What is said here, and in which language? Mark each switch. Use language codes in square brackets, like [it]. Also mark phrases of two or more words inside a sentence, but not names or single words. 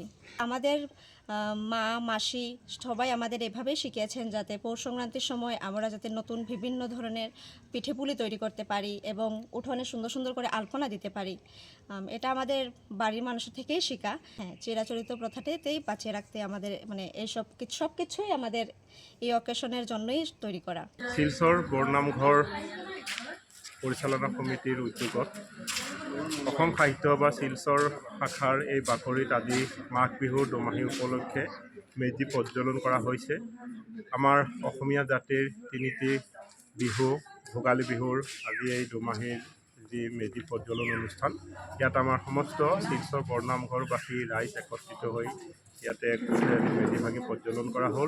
[bn] আমাদের মা, মাসি সবাই আমাদের এভাবেই শিখিয়েছেন যাতে পৌষ সংক্রান্তির সময় আমরা যাতে নতুন বিভিন্ন ধরনের পিঠেপুলি তৈরি করতে পারি এবং উঠোনে সুন্দর সুন্দর করে আলপনা দিতে পারি। এটা আমাদের বাড়ির মানুষের থেকেই শেখা। হ্যাঁ, চিরাচরিত প্রথাটাতেই বাঁচিয়ে রাখতে আমাদের এইসব সব কিছুই আমাদের এই অকেশনের জন্যই তৈরি করা। [as] শিলচর বৰনামঘৰ পৰিচালনা সমিতিৰ উদ্যোগত অসম সাহিত্য বা শিলচৰ শাখাৰ এই বাকৰিত আজি মাঘ বিহুৰ দুমাহী উপলক্ষে মেজি প্ৰজ্বলন কৰা হৈছে। আমাৰ অসমীয়া জাতিৰ তিনিটি বিহু, ভোগালী বিহুৰ আজি এই দুমাহীৰ যি মেজি প্ৰজ্বলন অনুষ্ঠান, ইয়াত আমাৰ সমস্ত শিলচৰ বৰনামঘৰবাসী ৰাইজ একত্ৰিত হৈ ইয়াতে মেজি ভাগি প্ৰজ্বলন কৰা হ'ল।